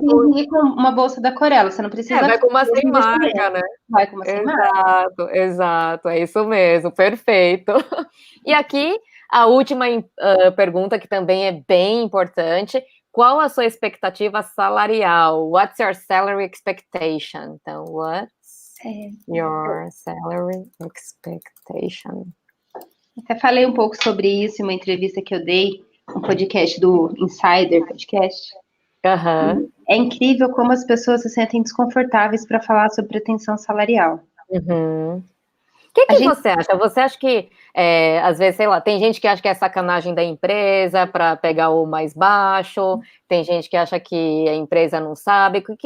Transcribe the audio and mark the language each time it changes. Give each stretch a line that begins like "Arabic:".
Portuguese: precise ir com uma bolsa da Corella, você não precisa vai com uma sem marca, né? Vai com uma sem marca. Exato, exato, é isso mesmo, perfeito. E aqui, a última pergunta, que também é bem importante: qual a sua expectativa salarial?
English: What's your salary expectation? Então, what's your salary expectation?
Portuguese: Até falei um pouco sobre isso em uma entrevista que eu dei, um podcast do Insider Podcast. Uhum. É incrível como as pessoas se sentem desconfortáveis para falar sobre pretensão salarial. Uhum. O que você acha? Você acha que, às vezes, sei lá, tem gente que acha que é sacanagem da empresa para pegar o mais baixo, tem gente que acha que a empresa não sabe.